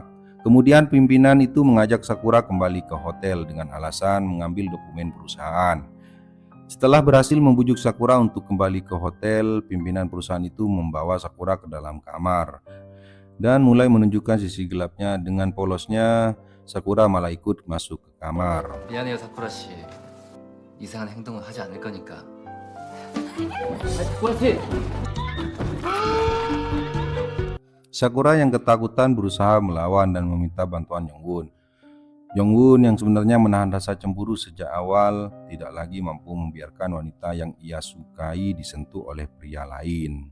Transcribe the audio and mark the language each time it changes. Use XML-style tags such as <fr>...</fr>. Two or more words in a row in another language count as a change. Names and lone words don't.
<id>Kemudian pimpinan itu mengajak Sakura kembali ke hotel dengan alasan mengambil dokumen perusahaan. Setelah berhasil membujuk Sakura untuk kembali ke hotel, pimpinan perusahaan itu membawa Sakura ke dalam kamar dan mulai menunjukkan sisi gelapnya. Dengan polosnya, Sakura malah ikut masuk ke kamar.</id> <ko>미안해요, 사쿠라 씨. 이상한 행동은 하지 않을 거니까. 사쿠라 씨.</ko> <id>Sakura yang ketakutan berusaha melawan dan meminta bantuan Yonggun. Yonggun yang sebenarnya menahan rasa cemburu sejak awal tidak lagi mampu membiarkan wanita yang ia sukai disentuh oleh pria lain.</id>